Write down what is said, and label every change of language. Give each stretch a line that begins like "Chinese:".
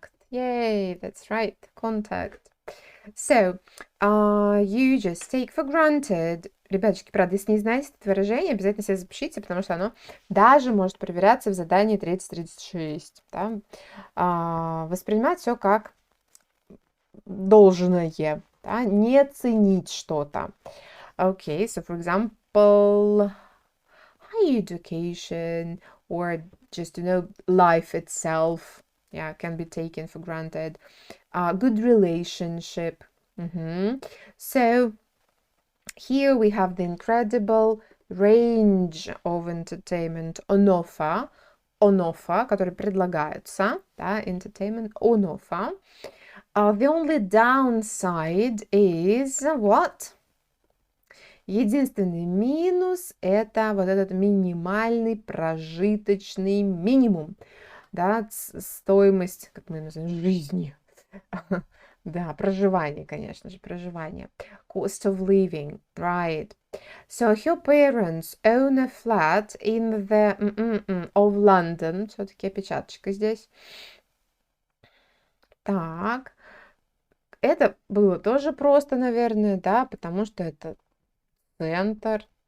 English: Yay, that's right, contact. So, you just take for granted.
Russian: Ребяточки, правда, если не знаете это выражение, обязательно себе запишите, потому что оно даже может проверяться в задании 30-36. Да? Воспринимать все как должное, да? Не ценить что-то.
English: Okay, so for example, high education or just, life itself, yeah, can be taken for granted. Good relationship. So here we have the incredible range of entertainment on offer,
Russian: которые предлагаются, да,
English: entertainment on offer. The only downside is what?
Russian: Единственный минус – это вот этот минимальный прожиточный минимум, да, стоимость, как мы называем, жизни. Да, проживание, конечно же, проживание.
English: Cost of living, right. So her parents own a flat in the of London.
Russian: Все-таки опечаточка здесь. Так. Это было тоже просто, наверное, да, потому что это центр.